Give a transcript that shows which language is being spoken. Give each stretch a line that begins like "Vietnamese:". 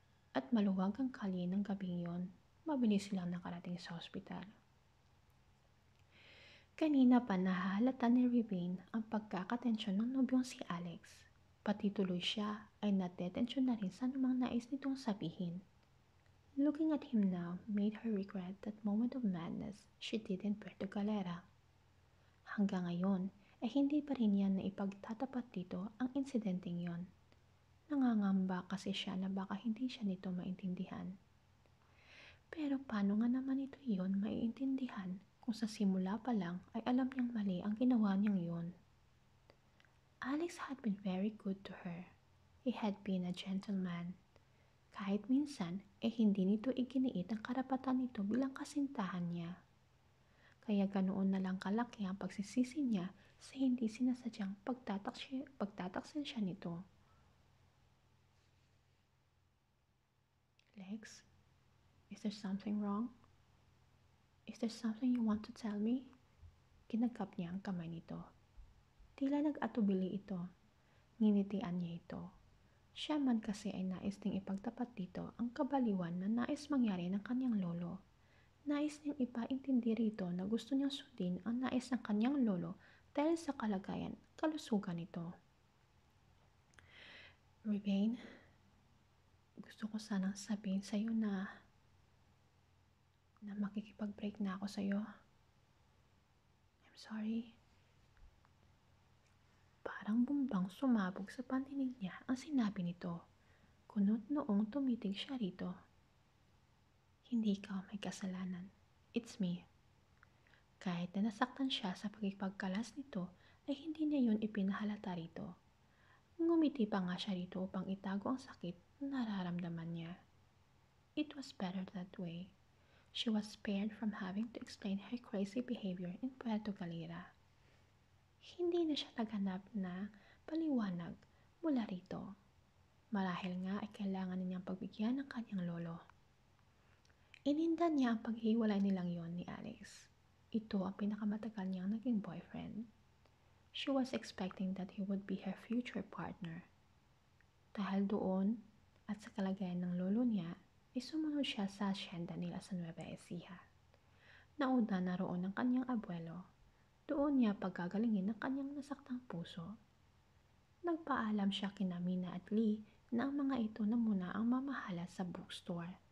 Filipino: At maluwag ang kalye ng gabing yon, mabilis silang nakarating sa ospital. Kanina pa nahahalata ni Rebane ang pagkakatensyon ng nobyong si Alex. Pati tuloy siya ay natetensyon na rin sa anumang nais nitong sabihin.
English: Looking at him now made her regret that moment of madness she did in Puerto Galera.
Filipino: Hanggang ngayon ay hindi pa rin niya naipagtatapat dito ang insidenteng yon. Nangangamba kasi siya na baka hindi siya nito maintindihan. Pero paano nga naman ito yon maiintindihan kung sa simula pa lang ay alam niyang mali ang ginawa niyang yon?
English: Alex had been very good to her. He had been a gentleman.
Filipino: Kahit minsan ay hindi nito iginiit ang karapatan nito bilang kasintahan niya. Kaya ganoon na lang kalaki ang pagsisisi niya sa hindi sinasadyang pagtataksil siya nito.
English: Lex, is there something wrong? Is there something you want to tell me?
Filipino: Kinagkap niya ang kamay nito. Tila nag-atubili ito. Nginitian niya ito. Siya man kasi ay nais ding ipagtapat dito ang kabaliwan na nais mangyari ng kanyang lolo. Nais niyang ipaintindi rito na gusto niyang sundin ang nais ng kanyang lolo dahil sa kalagayan, kalusugan nito. Rebane, gusto ko sanang sabihin sa'yo na makikipag-break na ako sa'yo.
English: I'm sorry.
Filipino: Parang bumbang sumabog sa pandinig niya ang sinabi nito. Kunot noong tumitig siya rito. Hindi ka may kasalanan.
English: It's me.
Filipino: Kahit na nasaktan siya sa pagkipagkalas nito, ay hindi niya yun ipinahalata rito. Ngumiti pa nga siya rito upang itago ang sakit na nararamdaman niya.
English: It was better that way. She was spared from having to explain her crazy behavior in Puerto Galera.
Filipino: Hindi na siya naghanap na paliwanag mula rito. Marahil nga ay kailangan niyang pagbigyan ng kanyang lolo. Inindan niya ang paghiwalay nilang yon ni Alex. Ito ang pinakamatagal niyang naging boyfriend.
English: She was expecting that he would be her future partner.
Filipino: Dahil doon at sa kalagayan ng lolo niya sumunod siya sa asyenda nila sa Nueva Ecija. Nauna na roon ang kanyang abuelo. Doon niya paggagalingin ang kanyang nasaktang puso. Nagpaalam siya kina Mina at Lee na ang mga ito na muna ang mamahala sa bookstore.